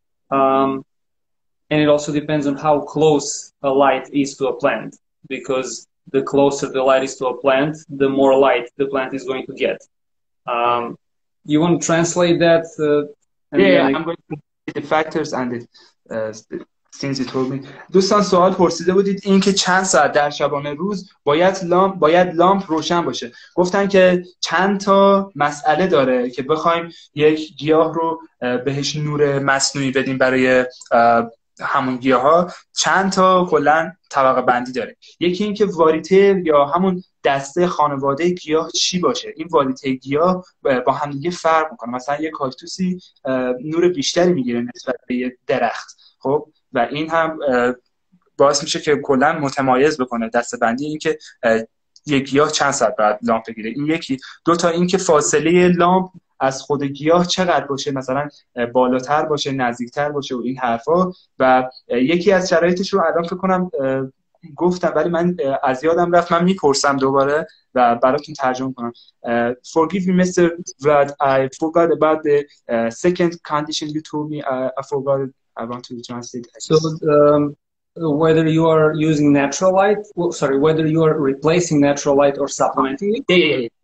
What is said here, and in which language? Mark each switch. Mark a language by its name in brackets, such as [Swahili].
[English] And it also depends on how close a light is to a plant, because the closer the light is to a plant, the more light the plant is going to get. You want to translate that? I'm going to the factors and the things you told me. [Persian] دوستان سوال پرسیده بودید این که چند ساعت در شبانه روز باید لامپ روشن باشه. گفتن که چند تا مسئله داره که بخوایم یک گیاه رو بهش نور مصنوعی بدیم برای همون گیاها، چند تا کلا طبقه بندی داره. یکی این که واریته یا همون دسته خانواده گیاه چی باشه. این واریته گیاه با هم دیگه فرق میکنه. مثلا یک کاکتوسی نور بیشتری میگیره نسبت به یک درخت، خب، و این هم باعث میشه که کلا متمایز بکنه دسته بندی. این که یک گیاه چند ساعت بعد لامپ بگیره، این یکی. دو تا این که فاصله لامپ از خود گیاه چقدر باشه، مثلا بالاتر باشه، نزدیکتر باشه و این حرفا. و یکی از شرایطش رو الان فکر کنم گفتم ولی من از یادم رفت، من میپرسم دوباره و براتون ترجمه کنم. [English] Forgive me Mr. Vlad, I forgot about the second condition you told me. I forgot it. I want to translate. So whether you are using natural light, whether you are replacing natural light or supplementing it.